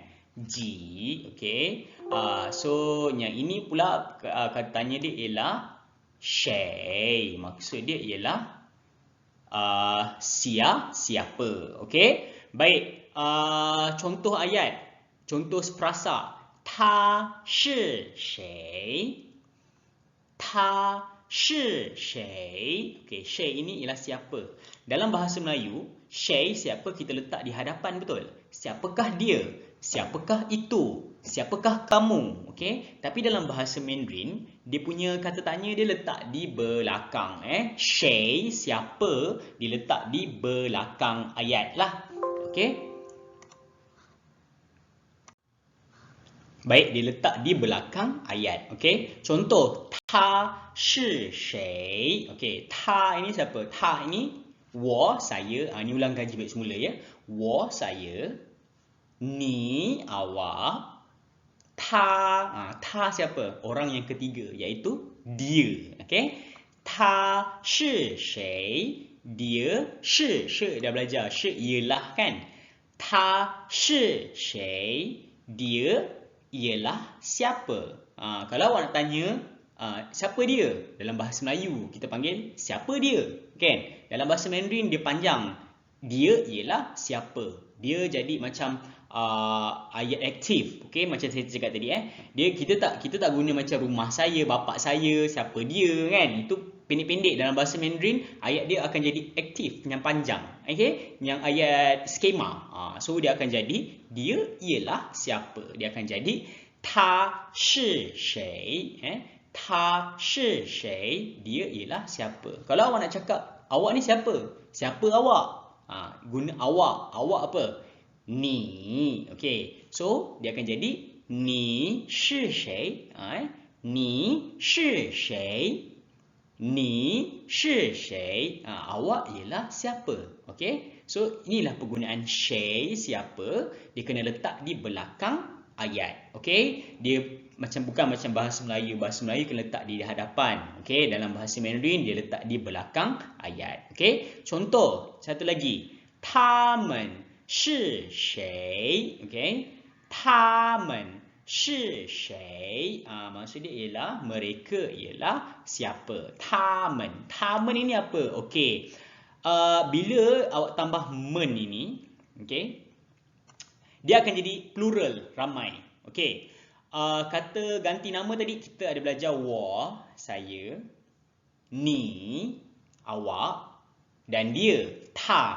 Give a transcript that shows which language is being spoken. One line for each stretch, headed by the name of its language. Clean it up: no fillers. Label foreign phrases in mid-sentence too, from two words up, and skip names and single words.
Malay: Ji, okey. So yang ini pula kata tanya dia ialah 谁. Maksud dia ialah siapa. Okey. Baik. Contoh ayat. Contoh perasa.
Chinese: 他是谁? 他是谁?
Malay: Okey, 谁 ini ialah siapa. Dalam bahasa Melayu, 谁 siapa kita letak di hadapan, betul? Siapakah dia? Siapakah itu? Siapakah kamu? Okey. Tapi dalam bahasa Mandarin, dia punya kata tanya dia letak di belakang. 谁 siapa diletak di belakang ayat lah. Okey. Baik, diletak di belakang ayat. Okey. Contoh,
Chinese: 他是谁?
Malay: Okey, 他 ini siapa? 他 ini 我 saya. Ini ulang kaji balik semula ya. 我 saya, ni awak, 他 siapa? Orang yang ketiga iaitu dia. Okey.
Chinese: 他是谁?
Malay: Dia 是 dah belajar. 是 ialah kan.
Chinese: 他是谁?
Malay: Dia ialah siapa. Kalau awak nak tanya siapa dia? Dalam bahasa Melayu kita panggil siapa dia, kan? Dalam bahasa Mandarin dia panjang. Dia ialah siapa. Dia jadi macam ayat aktif. Okey, macam saya cakap tadi kita tak guna macam rumah saya, bapa saya, siapa dia kan. Itu pendek-pendek. Dalam bahasa Mandarin ayat dia akan jadi aktif, yang panjang. Okey, yang ayat skema. So dia akan jadi dia ialah siapa. Dia akan jadi
Chinese: 他是谁? 他是谁?
Malay: Dia ialah siapa. Kalau awak nak cakap awak ni siapa? Siapa awak? Guna awak. Awak apa? Ni. Okey. So dia akan jadi
Chinese: 你是谁? 你是谁? 你是谁?
Malay: Awak ialah siapa? Okey. So inilah penggunaan 谁 siapa. Dia kena letak di belakang ayat. Okey. Dia bukan macam bahasa Melayu. Bahasa Melayu kena letak di hadapan. Okey. Dalam bahasa Mandarin dia letak di belakang ayat. Okey. Contoh satu lagi.
Chinese: 他们是谁? Okey. 他们是谁?
Malay: Maksud dia ialah mereka ialah siapa. 他们 ini apa? Okey. Bila awak tambah men ini, okey, dia akan jadi plural, ramai. Okey. Kata ganti nama tadi kita ada belajar wa, saya, ni, awak dan dia, ta.